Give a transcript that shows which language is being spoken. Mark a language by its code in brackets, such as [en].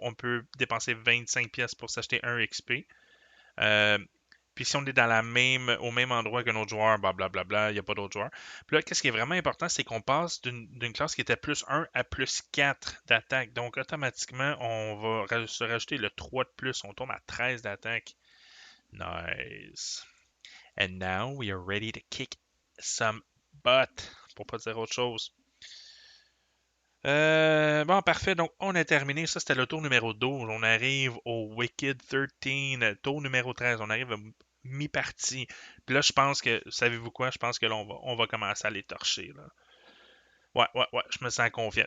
[fr] On peut dépenser 25 pièces pour s'acheter un XP. Euh, puis si on est au même endroit qu'un autre joueur, blablabla, il n'y a pas d'autres joueurs. Puis là, qu'est-ce qui est vraiment important, c'est qu'on passe d'une classe qui était plus 1 à plus 4 d'attaque. Donc automatiquement, on va se rajouter le 3 de plus. On tombe à 13 d'attaque. Nice. [en] And now we are ready to kick some butt. [fr] Pour pas dire autre chose. Bon, parfait. Donc, on a terminé. Ça, c'était le tour numéro 12. On arrive au Wicked 13, tour numéro 13. On arrive à mi-partie. Puis là, je pense que, savez-vous quoi? Je pense que là, on va commencer à les torcher, là. Ouais, ouais, ouais. Je me sens confiant.